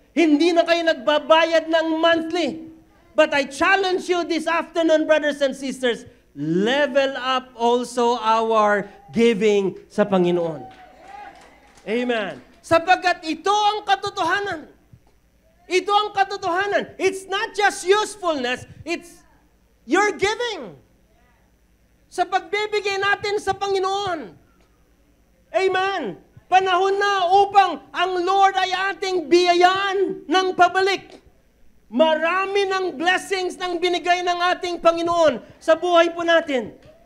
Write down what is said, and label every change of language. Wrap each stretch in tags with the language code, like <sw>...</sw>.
<tl>Hindi na kayo nagbabayad ng monthly.</tl> <en>But I challenge you this afternoon, brothers and sisters, level up also our giving</en> <tl>sa Panginoon.</tl> <en>Amen.</en> <tl>Sapagkat ito ang katotohanan. Ito ang katotohanan.</tl> <en>It's not just usefulness, it's your giving.</en> <tl>Sa pagbibigay natin sa Panginoon. Amen. Panahon na upang ang Lord ay ating biyayaan ng pabalik. Marami ng blessings nang binigay ng ating Panginoon sa buhay po natin.</tl>